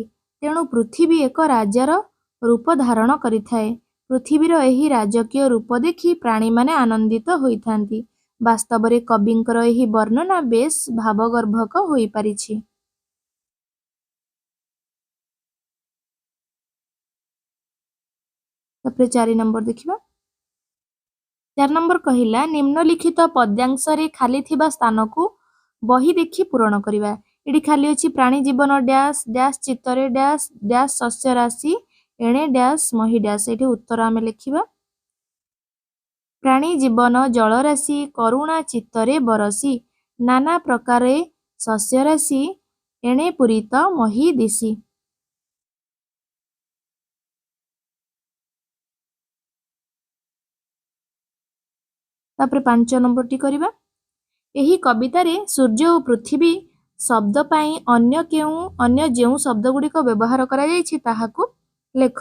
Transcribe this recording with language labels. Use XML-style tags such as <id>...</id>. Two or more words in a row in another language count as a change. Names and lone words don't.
<or>ତେଣୁ ପୃଥିବୀ ଏକ ରାଜାର ରୂପ ଧାରଣ କରିଥାଏ। ପୃଥିବୀର ଏହି ରାଜକୀୟ ରୂପ ଦେଖି ପ୍ରାଣୀମାନେ ଆନନ୍ଦିତ ହୋଇଥାନ୍ତି। ବାସ୍ତବରେ କବିଙ୍କର ଏହି ବର୍ଣ୍ଣନା ବେଶ୍ ଭାବଗର୍ଭକ ହୋଇପାରିଛି। ତାପର 4 ନମ୍ବର ଦେଖିବା 4 ନମ୍ବର କହିଲା ନିମ୍ନଲିଖିତ ପଦ୍ୟାଂଶ ରେ ଖାଲି ଥିବା ସ୍ଥାନ କୁ ବହି ଦେଖି ପୂରଣ କରିବା। ଏଠି ଖାଲି ଅଛି ପ୍ରାଣୀ ଜୀବନ</or> <en>dash dash</en> <or>चित्तरे</or> <en>dash dash</en> <or>ଶସ୍ୟ ରାଶି ଏଣେ ଡ୍ୟାସ ମହୀ ଡ୍ୟାସ। ଏଠି ଉତ୍ତର ଆମେ ଲେଖିବା ପ୍ରାଣୀ ଜୀବନ ଜଳରାଶି କରୁଣା ଚିତ୍ତରେ ବରଷି ନାନା ପ୍ରକାରେ ଶସ୍ୟ ରାଶି ଏଣେ ପୂରିତ ମହୀ ଦିଶି। ତାପର 5 ନମ୍ବର ଟି କରିବା ଏହି କବିତାରେ ସୂର୍ଯ୍ୟ ଔର ପୃଥିବୀ ଶବ୍ଦ ପାଇ ଅନ୍ୟ ଯେଉଁ ଶବ୍ଦ ଗୁଡ଼ି କୁ ବ୍ୟବହାର କରା ଯାଉଛି ତାହାକୁ ଲେଖ।</or>